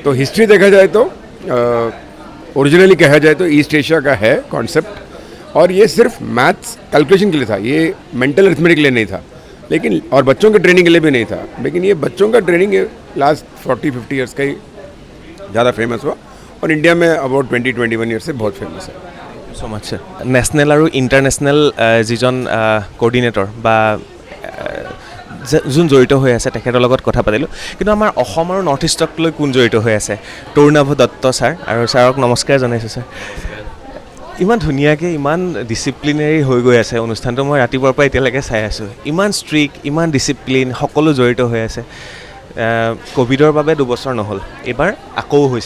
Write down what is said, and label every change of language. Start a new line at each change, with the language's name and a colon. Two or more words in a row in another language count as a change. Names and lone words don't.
Hindi: तो हिस्ट्री देखा जाए तो ओरिजिनली कहा जाए तो ईस्ट एशिया का है कॉन्सेप्ट, और ये सिर्फ
English: maths calculation
Hindi: के लिए था, ये
English: mental arithmetic
Hindi: के लिए नहीं था, लेकिन और बच्चों के ट्रेनिंग के लिए भी नहीं था। लेकिन ये बच्चों का ट्रेनिंग
English: last 40-50 years
Hindi: का ही ज़्यादा फेमस हुआ, और इंडिया में
English: about 20-21 years
Hindi: से बहुत फेमस है।
English: so much sir. नेशनेल और international zone coordinator बा
Assamese: যোন জড়িত হৈ আছে তেখেতৰ লগত কথা পাতিলোঁ। কিন্তু আমাৰ অসম আৰু নৰ্থ ইষ্টক লৈ কোন জড়িত হৈ আছে? তৰুণাভ দত্ত ছাৰ, আৰু ছাৰক নমস্কাৰ জনাইছোঁ ছাৰ। ইমান ধুনীয়াকৈ ইমান ডিচিপ্লিনেৰী হৈ গৈ আছে অনুষ্ঠানটো, মই ৰাতিপুৱাৰ পৰা এতিয়ালৈকে চাই আছোঁ। ইমান ষ্ট্ৰিক্ট, ইমান ডিচিপ্লিন, সকলো জড়িত হৈ আছে। ক'ভিডৰ বাবে 2 বছৰ নহ'ল, এইবাৰ আকৌ হৈছে।